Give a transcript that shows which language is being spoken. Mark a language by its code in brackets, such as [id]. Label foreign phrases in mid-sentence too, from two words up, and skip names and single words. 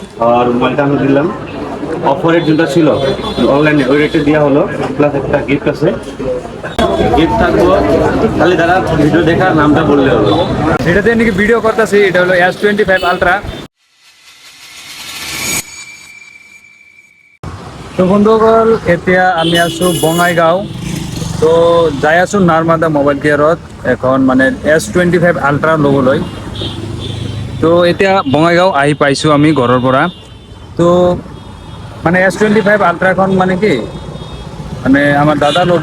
[bn] আর মোবাইলটা আমি দিলাম, অফারের যেটা ছিল অনলাইনে ওই রেটে দেওয়া হলো, প্লাস একটা গিফট আছে। গিফট থাকবো, খালি তারা ভিডিও দেখার নামটা বললে হলো। এটাতে নাকি ভিডিও করতেছি, এটা হলো S25 আলট্রা। [as] তো বন্ধুসকল, এতিয়া আমি আছো বঙাইগাঁও। তো যাই আছো নাৰ্মাদা মোবাইল কেয়াৰত, এখন মানে S25 আলট্ৰা ল'বলৈ। তো এতিয়া বঙাইগাঁও আহি পাইছোঁ আমি ঘৰৰ পৰা। তো মানে S25 আলট্ৰাখন মানে কি, মানে আমাৰ দাদা ল'ব।